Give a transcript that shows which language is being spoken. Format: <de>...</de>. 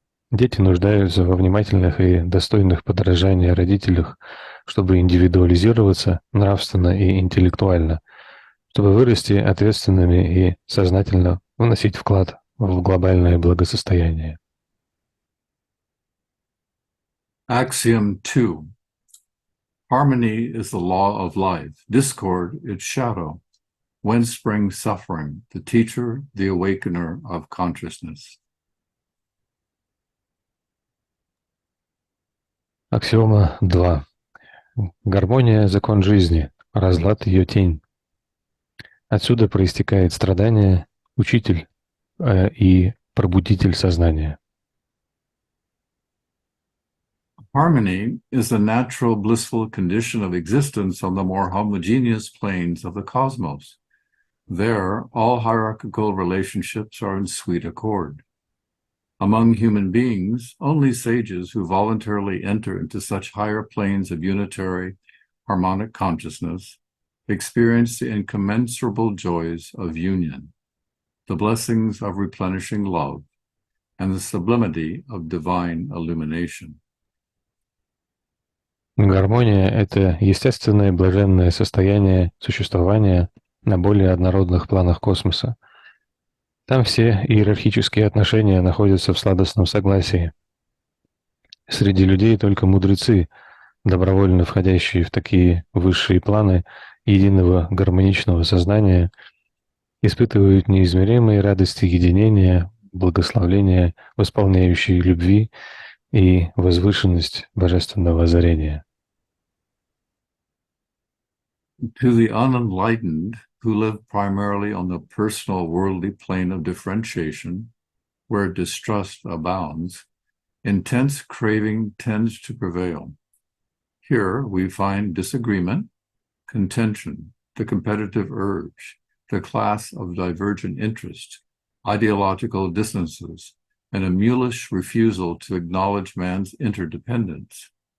<ru>Дети нуждаются во внимательных и достойных подражания родителях, чтобы индивидуализироваться нравственно и интеллектуально, чтобы вырасти ответственными и сознательно вносить вклад в глобальное благосостояние.</ru> <en>Axiom 2. Harmony is the law of life, discord its shadow. Whence springs suffering, the teacher, the awakener of consciousness.</en> <ru>Аксиома 2. Гармония – закон жизни, разлад – ее тень. Отсюда проистекает страдание, учитель и пробудитель сознания.</ru> <en>Harmony is the natural blissful condition of existence on the more homogeneous planes of the cosmos. There, all hierarchical relationships are in sweet accord. Among human beings, only sages who voluntarily enter into such higher planes of unitary, harmonic consciousness experience the incommensurable joys of union, the blessings of replenishing love, and the sublimity of divine illumination.</en> <ru>Гармония — это естественное блаженное состояние существования на более однородных планах космоса. Там все иерархические отношения находятся в сладостном согласии. Среди людей только мудрецы, добровольно входящие в такие высшие планы единого гармоничного сознания, испытывают неизмеримые радости единения, благословления, восполняющие любви и возвышенность божественного озарения.</ru> <en>To the unenlightened, who live primarily on the personal worldly plane of differentiation, where distrust abounds, intense craving tends to prevail. Here we find disagreement, contention, the competitive urge, the class of divergent interest, ideological dissonances, and a mulish refusal to acknowledge man's interdependence.</en>